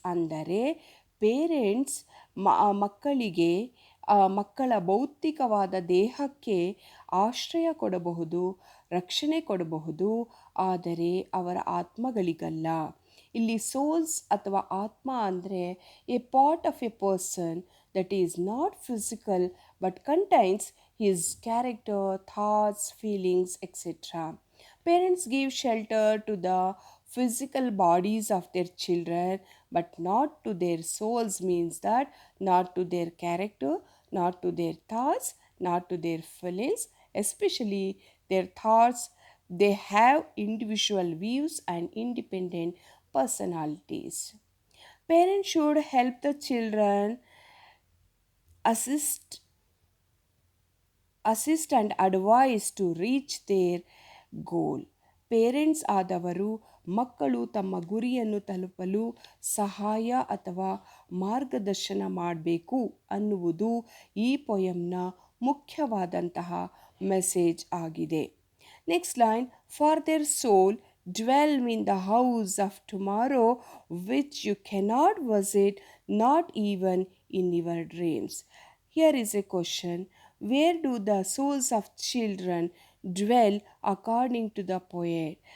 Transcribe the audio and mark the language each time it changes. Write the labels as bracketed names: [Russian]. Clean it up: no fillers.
[Kannada] ಅಂದರೆ ಪೇರೆಂಟ್ಸ್ ಮಕ್ಕಳಿಗೆ ಮಕ್ಕಳ ಭೌತಿಕವಾದ ದೇಹಕ್ಕೆ ಆಶ್ರಯ ಕೊಡಬಹುದು, ರಕ್ಷಣೆ ಕೊಡಬಹುದು, ಆದರೆ ಅವರ ಆತ್ಮಗಳಿಗಲ್ಲ. ಇಲ್ಲಿ ಸೋಲ್ಸ್ ಅಥವಾ ಆತ್ಮ ಅಂದರೆ [English] A part of a person that is not physical but contains his character, thoughts, feelings etcetera. Parents give shelter to the physical bodies of their children but not to their souls, means that not to their character, not to their thoughts, not to their feelings, especially their thoughts. They have individual views and independent personalities. Parents should help the children assist and advise to reach their goal. [Kannada] Parents ಆದವರು ಮಕ್ಕಳು ತಮ್ಮ ಗುರಿಯನ್ನು ತಲುಪಲು ಸಹಾಯ ಅಥವಾ ಮಾರ್ಗದರ್ಶನ ಮಾಡಬೇಕು ಅನ್ನುವುದು ಈ ಪೊಯಮ್ನ ಮುಖ್ಯವಾದಂತಹ ಮೆಸೇಜ್ ಆಗಿದೆ. [English] Next line, for their soul dwell in the house of tomorrow which you cannot visit, not even in your dreams. Here is a question, where do the souls of children dwell according to the poet?